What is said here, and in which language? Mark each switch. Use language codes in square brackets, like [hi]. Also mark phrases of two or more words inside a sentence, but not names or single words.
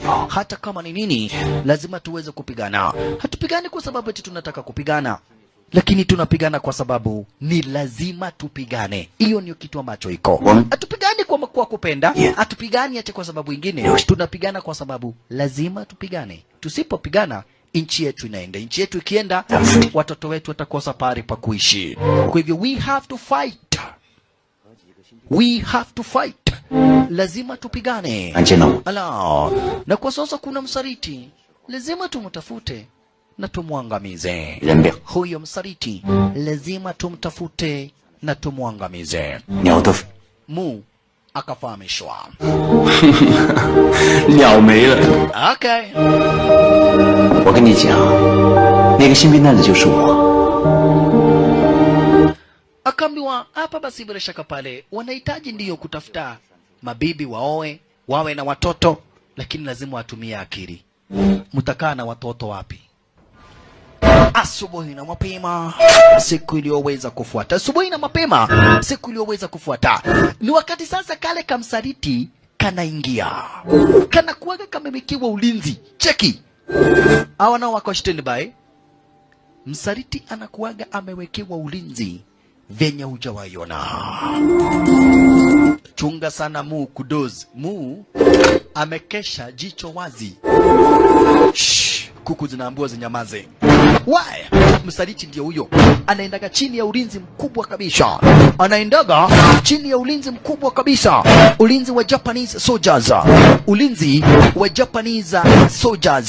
[sw] Hata kama ni nini, lazima tuweze kupigana. Hatupigani kwa sababu eti tunataka kupigana, lakini tunapigana kwa sababu ni lazima tupigane. Hiyo ndio kitu ambacho iko. Hatupigani kwa kupenda, hatupigani eti kwa sababu nyingine. Tunapigana kwa sababu lazima tupigane. Tusipopigana nchi yetu inaenda. Nchi yetu ikienda, watoto wetu watakosa pahali pa kuishi. Kwa hivyo [en] we have to fight. [sw] Lazima tupigane. Ala. Na kwa sasa kuna msaliti. Lazima tumtafute na tumwangamize. Huyo msaliti lazima tumtafute na tumwangamize. Mu akafahamishwa. Okay. [zh] 我跟你讲，那个新兵蛋子就是我。 [sw] Akaambiwa hapa basi bila shaka pale wanahitaji ndiyo kutafuta mabibi waoe, wawe na watoto, lakini lazima watumie akili. Mtakaa na watoto wapi? Asubuhi na mapema siku iliyoweza kufuata. Ni wakati sasa kale kamsaliti kanaingia. Kana kuaga kamemekiwa ulinzi. Cheki. Hawa nao wako standby. Msaliti anakuaga amewekewa ulinzi venye hujawaiona. Chunga sana Mu kudozi. Mu amekesha jicho wazi. Shh, kuku zinaambiwa zinyamaze. Why? Msaliti ndio huyo. Anaendaga chini ya ulinzi mkubwa kabisa. Ulinzi wa [en] Japanese soldiers.